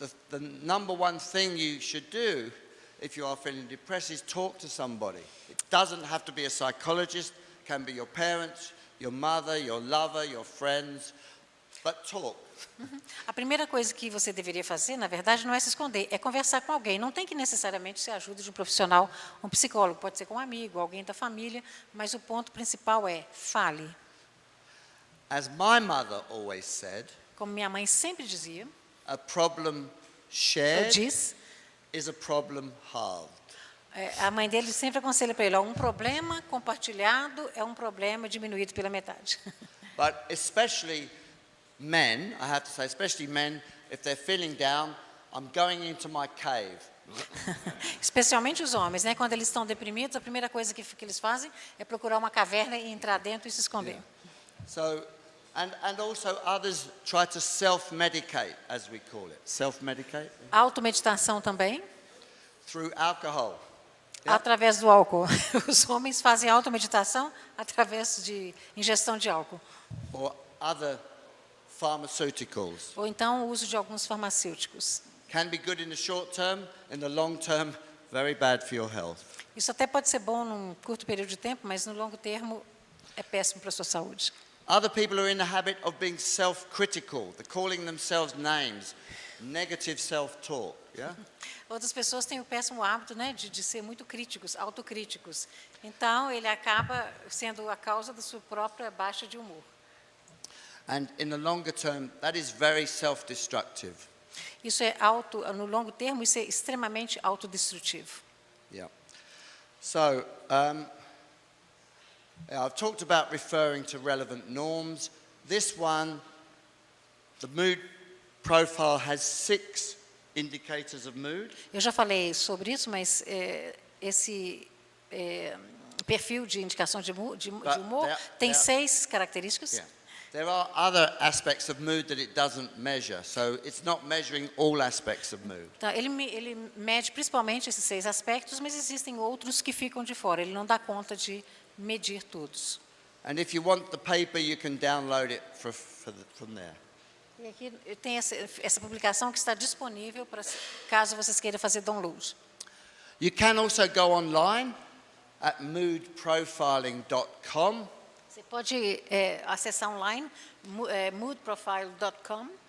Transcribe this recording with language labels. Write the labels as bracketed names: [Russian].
[English] The number one thing you should do if you are feeling depressed is talk to somebody. It doesn't have to be a psychologist, can be your parents, your mother, your lover, your friends, but talk. [Portuguese] A primeira coisa que você deveria fazer, na verdade, não é se esconder, é conversar com alguém. Não tem que necessariamente ser a ajuda de um profissional, um psicólogo, pode ser com um amigo, alguém da família, mas o ponto principal é fale. [English] As my mother always said, [Portuguese] Como minha mãe sempre dizia, [English] a problem [Portuguese] ou [English] shared [Portuguese] diz, [English] is a problem halved. [Portuguese] a mãe dele sempre aconselha para ele, ó, um problema compartilhado é um problema diminuído pela metade. [English] But especially men, I have to say, especially men, if they're feeling down, I'm going into my cave. [Portuguese] Especialmente os homens, né? Quando eles estão deprimidos, a primeira coisa que eles fazem é procurar uma caverna e entrar dentro e se esconder. [English] Yeah. So, and also others try to self-medicate, as we call it. Self-medicate? [Portuguese] Automeditação também, [English] Through alcohol. Yeah. [Portuguese] através do álcool. Os homens fazem automeditação através de ingestão de álcool. [English] Or other pharmaceuticals. [Portuguese] Ou então o uso de alguns farmacêuticos. [English] Can be good in the short term, in the long term, very bad for your health. [Portuguese] Isso até pode ser bom num curto período de tempo, mas no longo termo é péssimo para a sua saúde. [English] Other people are in the habit of being self-critical. They're calling themselves names, negative self-talk. Yeah? [Portuguese] Outras pessoas têm o péssimo hábito, né, de ser muito críticos, autocríticos. Então, ele acaba sendo a causa da sua própria baixa de humor. [English] And in the longer term, that is very self-destructive. [Portuguese] Isso no longo termo, isso é extremamente autodestrutivo. [English] Yeah. So, I've talked about referring to relevant norms. This one, the mood profile has 6 indicators of mood. [Portuguese] Eu já falei sobre isso, mas esse perfil de indicação de humor tem 6 características. [English] Yeah. There are other aspects of mood that it doesn't measure, so it's not measuring all aspects of mood. [Portuguese] Então, ele mede principalmente esses 6 aspectos, mas existem outros que ficam de fora. Ele não dá conta de medir todos. [English] And if you want the paper, you can download it from there. [Portuguese] E aqui tem essa publicação que está disponível para caso vocês queiram fazer download. [English] You can also go online at moodprofiling.com. [Portuguese] Você pode acessar online moodprofile.com.